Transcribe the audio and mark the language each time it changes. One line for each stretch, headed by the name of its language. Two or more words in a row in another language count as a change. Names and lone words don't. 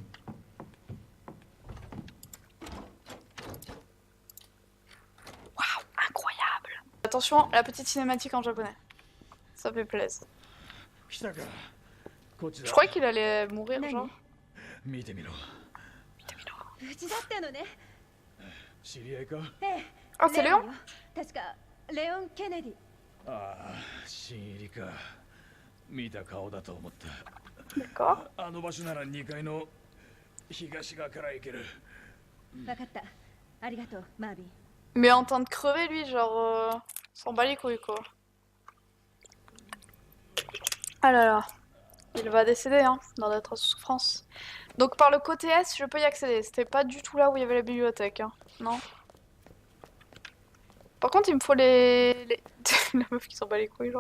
French: Waouh, incroyable. Attention, la petite cinématique en japonais. Ça fait plaisir. Je croyais qu'il allait mourir, genre. Ah, c'est Léon?
Japanese: 確かレオン・ケネディ。ああ、新入りか。見た顔だと思った。
French: D'accord.
Japanese: あの場所なら2階の東側から行ける。分かった。ありがとう、マービン。
French: Mais en train de crever, lui, genre... s'en bat les couilles, quoi. Ah là là. Il va décéder, hein, dans d'atroces souffrances. Donc par le côté S, je peux y accéder. C'était pas du tout là où il y avait la bibliothèque, hein. Non. Par contre, il me faut les... La meuf qui s'en bat les couilles, genre.